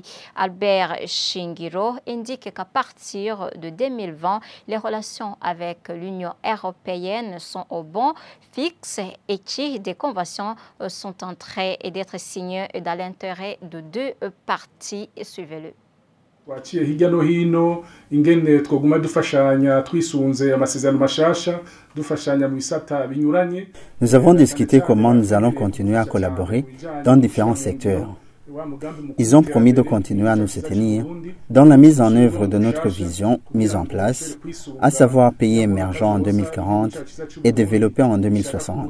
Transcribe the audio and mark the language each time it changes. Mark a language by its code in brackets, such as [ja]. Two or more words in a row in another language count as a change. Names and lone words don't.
[fr] Albert Shingiro indique qu'à partir de 2020, les relations avec l'Union européenne sont au bon fixe et que des conventions sont en train d'être signées dans l'intérêt de deux parties. Suivez-le. [rn] Waciye hirya no hino ingene twoguma dufashanya twisunze amasezerano mashasha dufashanya mu bisata binyuranye. [fr] Nous avons discuté comment nous allons continuer à collaborer dans différents secteurs. Ils ont promis de continuer à nous soutenir dans la mise en œuvre de notre vision mise en place, à savoir pays émergents en 2040 et développés en 2060.